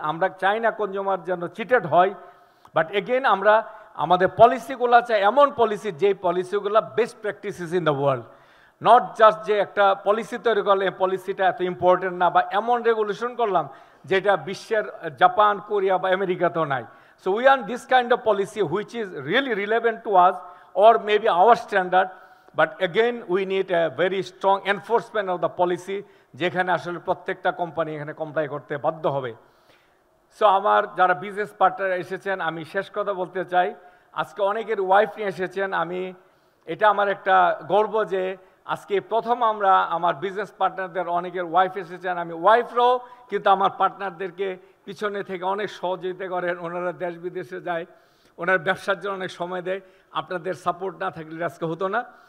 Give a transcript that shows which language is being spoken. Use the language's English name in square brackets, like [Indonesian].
[Bangla] আমরা চাই না কনজিউমার যেন চিটেড হয়। [English] but again [Bangla] আমরা আমাদের পলিসিগুলো চাই এমন পলিসি, যে পলিসিগুলো [English] best practices in the world, not just [Bangla] যে একটা পলিসি তৈরি করলে এই পলিসিটা এত ইম্পর্টেন্ট না, বা এমন রেগুলেশন করলাম যেটা বিশ্বের জাপান, কোরিয়া বা আমেরিকাতেও নাই। [English] So we want this kind of policy which is really relevant to us or maybe our standard, but again we need a very strong enforcement of the policy [Bangla] যেখানে আসলে প্রত্যেকটা company এখানে comply করতে বাধ্য হবে। So আমার যারা business partner এসেছেন আমি শেষ কথা বলতে চাই, আজকে অনেকের ওয়াইফ নিয়ে এসেছেন, এটা আমার একটা গর্ব যে আজকে প্রথম আমরা আমার বিজনেস পার্টনারদের অনেকের ওয়াইফ এসেছেন, আমি ওয়াইফরাও কিন্তু আমার পার্টনারদেরকে পিছনে থেকে অনেক সহযোগিতা করেন, ওনারা দেশ বিদেশে যায়, ওনার ব্যবসার জন্য অনেক সময় দেয়, আপনাদের সাপোর্ট না থাকলে আজকে হতো না।